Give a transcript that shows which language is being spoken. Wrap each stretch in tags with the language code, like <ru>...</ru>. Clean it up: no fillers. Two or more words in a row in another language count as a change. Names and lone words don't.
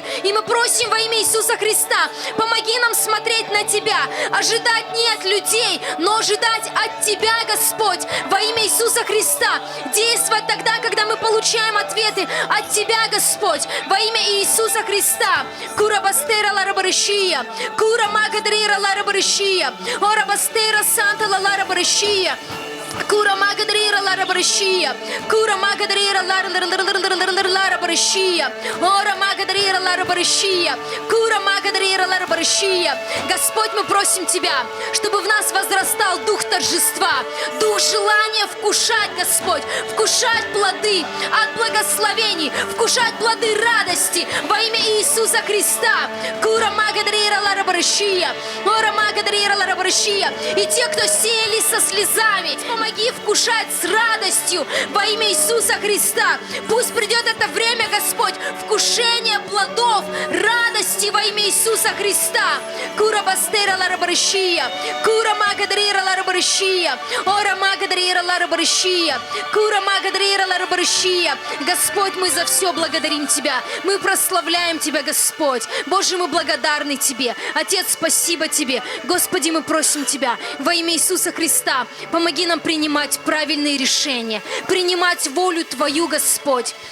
<ru>И мы просим во имя Иисуса Христа, помоги нам смотреть на Тебя, ожидать не от людей, но ожидать от Тебя, Господь, во имя Иисуса Христа. Действовать тогда, когда мы получаем ответы от Тебя, Господь, во имя Иисуса Христа. Кура бастера лара баршия, кура магадрира лара баршия, ора бастера санта лара баршия. Кура магадрира лара баршия, кура магадрира лара баршия, ора магадрира лара баршия, кура магадрира лара баршия. Господь, мы просим Тебя, чтобы в нас возрастал дух торжества, дух желания вкушать, Господь, вкушать плоды от благословений, вкушать плоды радости во имя Иисуса Христа. Кура магадрира лара баршия, ора магадрира лара баршия. И те, кто сеяли со слезами, помоги вкушать с радостью во имя Иисуса Христа. Пусть придет это время, Господь, вкушение плодов радости во имя Иисуса Христа. Кура бастера лара баршия, кура магадрира лара баршия, ора магадрира лара баршия, кура магадрира лара баршия. Господь, мы за все благодарим Тебя. Мы прославляем Тебя, Господь. Боже, мы благодарны Тебе. Отец, спасибо Тебе. Господи, мы просим Тебя во имя Иисуса Христа, помоги нам принимать правильные решения, принимать волю Твою, Господь.</ru>